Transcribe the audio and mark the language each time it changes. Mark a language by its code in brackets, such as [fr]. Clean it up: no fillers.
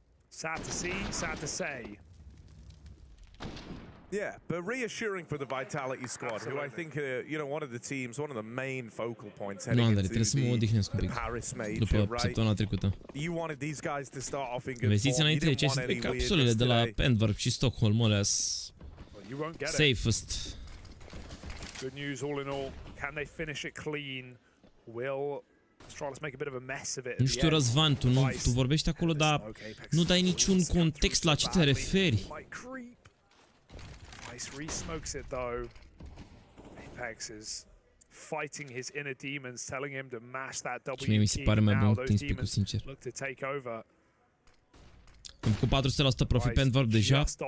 [en] Sad to see, sad to say. Yeah, but reassuring for the Vitality squad, who I think are, you know, one of the teams, one of the main focal points heading into the Paris major, right? You wanted these guys to start off in good form. You didn't want any [ro] capsulele de la Antwerp și Stockholm, alea safest. [en] Good news all in all. Can they finish it clean? Will ASTRALIS make a bit of a mess of it? [ro] Nu știu, Răzvan, tu vorbești acolo, dar nu dai niciun context la ce te referi. [en] Ice re-smokes it though. Apex is fighting his inner demons, telling him to mash that W [ro] Mi se pare mai bun teamspeak-ul, sincer. [en] look to take over. [ro] Am făcut 400% profit pe Antwerp deja.